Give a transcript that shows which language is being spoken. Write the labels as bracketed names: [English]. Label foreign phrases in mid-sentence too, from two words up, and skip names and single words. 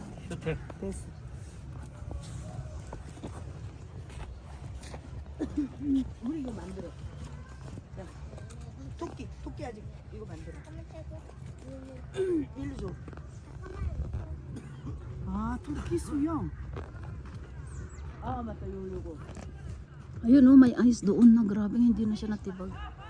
[Korean] 좋대. 됐어. 우리 이거 만들어. 자, 토끼 아직 이거 만들어. 일로 줘. 아, 토끼 수영. 아, 맞다, 요거. [Filipino] Ayun oh, may ice doon na. Grabe, hindi na siya natibag.